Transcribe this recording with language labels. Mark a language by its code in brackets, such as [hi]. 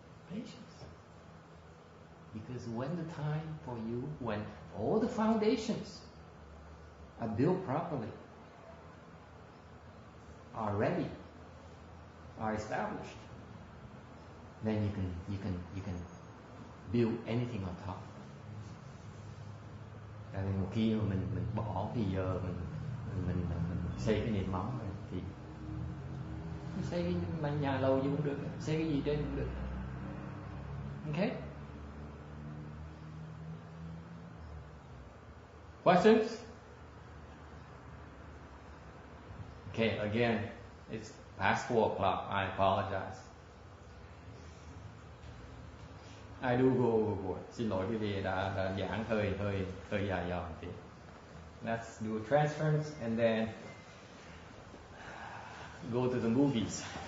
[en] Patience. Because when the time for you, when all the foundations are built properly, are ready, are established, then you can build anything on top. [vi] Tại vì một khi mà mình bỏ thì giờ mình xây cái nền móng rồi thì xây cái nhà lầu gì cũng được, xây cái gì trên cũng được. [en] Okay? Questions? Okay, again, it's past 4 o'clock. I apologize. I do go overboard. [vi] Xin lỗi quý vị đã giảng hơi dài dòng tí. [en] Let's do transference and then go to the movies.